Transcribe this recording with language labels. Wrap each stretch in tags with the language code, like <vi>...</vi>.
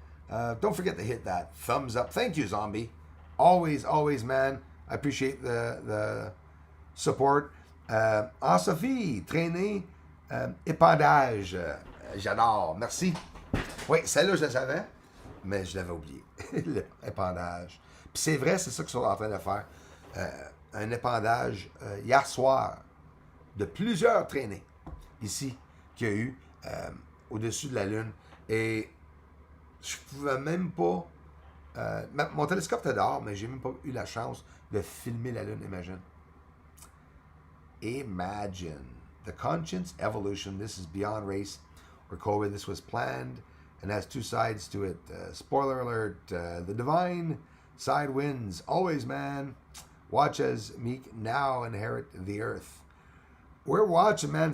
<en>Don't forget to hit that thumbs up. Thank you, Zombie. Always, man. I appreciate the support.</en> <fr>Sophie, traîner, épandage. J'adore. Merci. Oui, celle-là, je la savais, mais je l'avais oublié. L'épandage. Puis c'est vrai, c'est ça qu'ils sont en train de faire. Un épandage hier soir de plusieurs traînées ici qu'il y a eu au-dessus de la Lune. Et je pouvais même pas... mon télescope était dehors, mais j'ai même pas eu la chance de filmer la Lune, imagine.</fr> <en>Imagine the conscience evolution. This is beyond race or COVID. This was planned and has two sides to it. Spoiler alert, the divine side wins. Always, man. Watch as meek now inherit the earth. We're watching, man.</en>